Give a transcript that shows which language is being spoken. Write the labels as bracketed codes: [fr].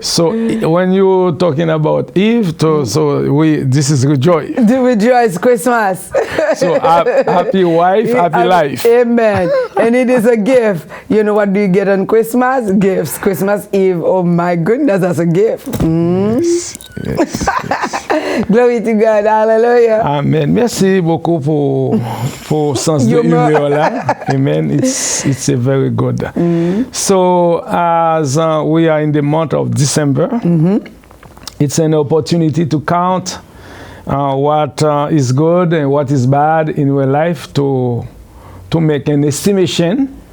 [en] So when you're talking about Eve, this is rejoice. To rejoice Christmas. So happy wife, happy life. Amen. And it is a gift. You know what do you get on Christmas? Gifts. Christmas Eve. Oh my goodness, that's a gift. Yes. Glory to God. Hallelujah. Amen. [fr] Merci beaucoup pour sens de humeur là. [en] Amen. It's a very good. So as we are in the month of December, it's an opportunity to count what is good and what is bad in your life to make an estimation.